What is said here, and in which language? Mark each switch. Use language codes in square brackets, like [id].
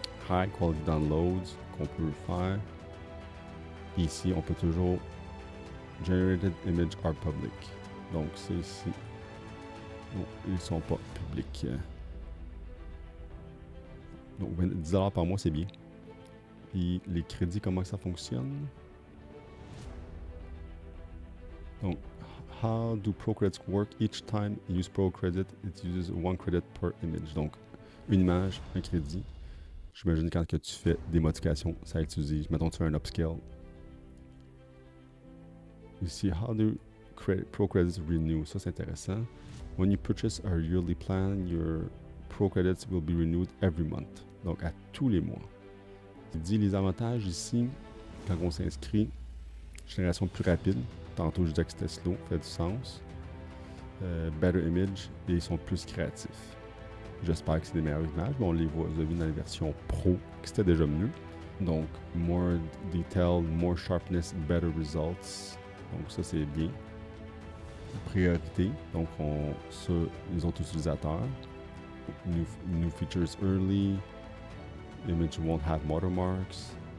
[en] High quality downloads [fr] qu'on peut faire. Ici, on peut toujours [en] generated image are public. [fr] Donc c'est ici. Non, ils ne sont pas publics. Donc, 10$ par mois, c'est bien. Puis, les crédits, comment ça fonctionne? Donc, [en] how do ProCredits work? Each time you use ProCredit, it uses 1 credit per image. [fr] Donc, une image, un crédit. J'imagine quand que tu fais des modifications, ça utilise. Mettons, tu fais un upscale. Ici, [en] how do ProCredits renew? [fr] Ça, c'est intéressant. [en] When you purchase a yearly plan, your Pro Credits will be renewed every month. [fr] Donc, à tous les mois. Il dit les avantages ici, quand on s'inscrit, génération plus rapide. Tantôt, je disais que c'était slow, fait du sens. [en] Better image, [fr] et ils sont plus créatifs. J'espère que c'est des meilleures images, mais on les voit, vous avez vu dans la version Pro, que c'était déjà mieux. Donc, [en] more detailed, more sharpness, better results. [fr] Donc, ça, c'est bien. Priorité, donc sur les autres utilisateurs. [en] New features early. Image won't have watermarks.